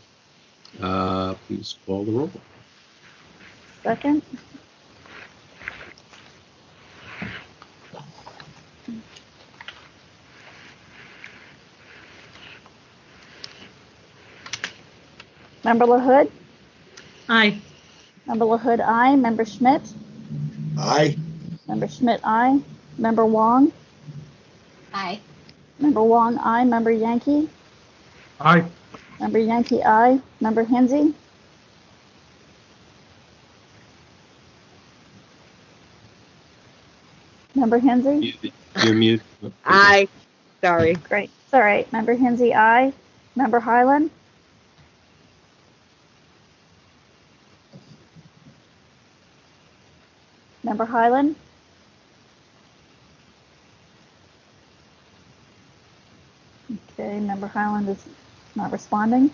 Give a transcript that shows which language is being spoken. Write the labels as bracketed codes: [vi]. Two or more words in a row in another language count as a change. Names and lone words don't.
[en] Please call the roll. Second. Member LaHood? Aye. Member LaHood, aye. Member Schmidt? Aye. Member Schmidt, aye. Member Wong? Aye. Member Wong, aye. Member Yankee? Aye. Member Yankee, aye. Member Hensy? Member Hensy? You're mute. Aye. Sorry. Great. It's all right. Member Hensy, aye. Member Highland? Member Highland? Okay, Member Highland is not responding.